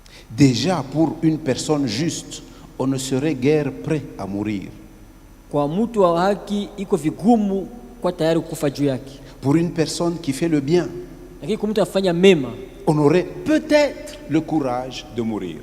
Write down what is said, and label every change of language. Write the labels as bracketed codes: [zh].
[fr] Déjà, pour une personne juste, on ne serait guère prêt à mourir. [sw] Kwa mtu wa haki iko vigumu kwa tayari kufa juu yake. [fr] Pour une personne qui fait le bien, [sw] Lakini kwa mtu afanya mema, [fr] on aurait peut-être le courage de mourir.